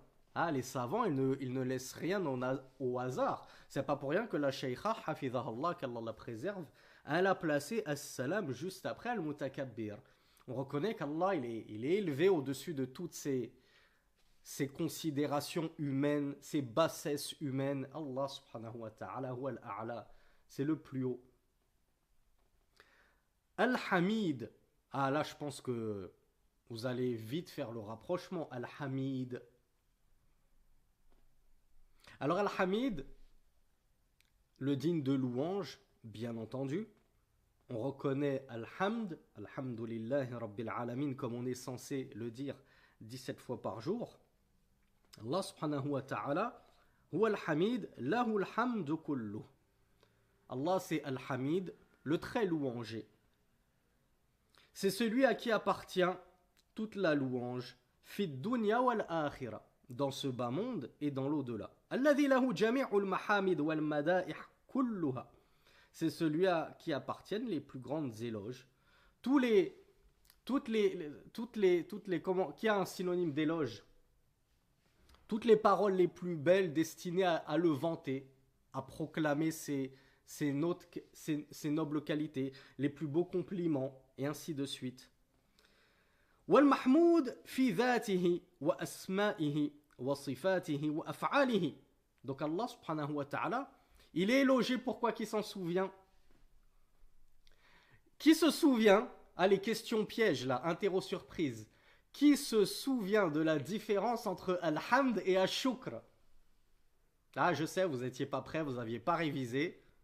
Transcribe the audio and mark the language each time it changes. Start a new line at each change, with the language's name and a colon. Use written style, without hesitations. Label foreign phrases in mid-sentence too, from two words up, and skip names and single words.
French: Ah, les savants, ils ne laissent rien au hasard. C'est pas pour rien que la sheikha, hafidhahullah, qu'Allah la préserve, elle a placé As-Salam juste après Al-Mutakabbir. On reconnaît qu'Allah, il est élevé au-dessus de toutes ces considérations humaines, ces bassesses humaines.
Arabic: Allah سبحانه وتعالى هو الأعلى,
French: c'est le plus haut. Al-Hamid, ah là je pense que vous allez vite faire le rapprochement. Al-Hamid. Alors Al-Hamid, le digne de louange, bien entendu. On reconnaît Al-Hamd,
Arabic: الحمد لله رب العالمين,
French: comme on est censé le dire 17 fois par jour.
Arabic: Allah سبحانه وتعالى هو الحميد له الحمد كله.
French: Allah c'est Al-Hamid, le très louangé. C'est celui à qui appartient toute la louange,
Arabic: في الدنيا والآخرة,
French: dans ce bas monde et dans l'au-delà.
Arabic: الذي له جميع المحامد والمدائح كلها.
French: C'est celui à qui appartiennent les plus grandes éloges. Comment, qui a un synonyme d'éloge? Toutes les paroles les plus belles destinées à le vanter, à proclamer ses nobles qualités, les plus beaux compliments, et ainsi de suite.
Arabic: والمحمود في ذاته وأسمائه وصفاته وأفعاله.
French: Donc Allah
Arabic: سبحانه وتعالى,
French: il est élogié pourquoi qui s'en souvient. Qui se souvient, les questions pièges là, interro surprise. Qui se souvient de la différence entre Al-Hamd et Al-Shukr? Ah, je sais, vous n'étiez pas prêts, vous n'aviez pas révisé.